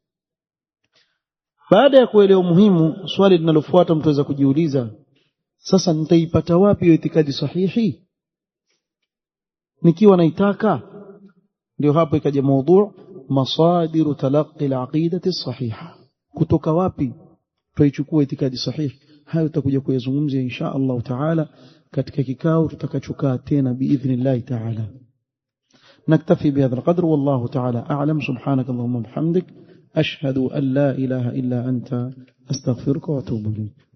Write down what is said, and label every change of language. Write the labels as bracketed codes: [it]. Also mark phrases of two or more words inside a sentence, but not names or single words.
[sw] Baada ya kuelewa umuhimu, swali linalofuata mtaweza kujiuliza, sasa nitaipata wapi hiyo itikadi sahihi nikiwa naitaka? Ndio hapo ikaja mada [ar] مصادر تلقي العقيدة الصحيحة. [sw] Kutoka wapi tuichukue itikadi sahihi? Hayo tutakuja kuyazungumzia [ar] إن شاء الله تعالى [sw] katika kikao tutakachokaa tena [ar] بإذن الله تعالى. نكتفي بهذا القدر والله تعالى أعلم. سبحانك اللهم وبحمدك أشهد أن لا إله إلا أنت أستغفرك وأتوب إليك.